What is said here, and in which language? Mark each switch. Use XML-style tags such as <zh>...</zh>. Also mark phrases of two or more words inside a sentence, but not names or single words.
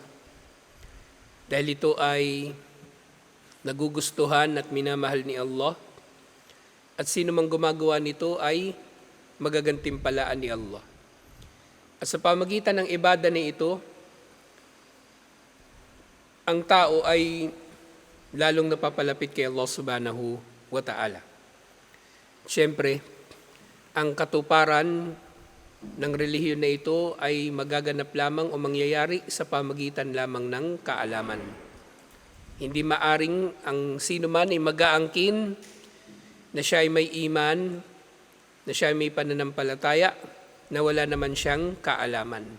<tl>Dahil ito ay nagugustuhan at minamahal ni Allah. At sino mang gumagawa nito ay magagantimpalaan ni Allah. At sa pamagitan ng ibadah na ito, ang tao ay lalong napapalapit kay Allah</tl> <ar>سبحانه وتعالى.</ar> <tl>Siyempre, ang katuparan ng relihiyon na ito ay magaganap lamang o mangyayari sa pamagitan lamang ng kaalaman. Hindi maaring ang sino man ay mag-aangkin na siya ay may iman, na siya ay may pananampalataya, na wala naman siyang kaalaman.</tl>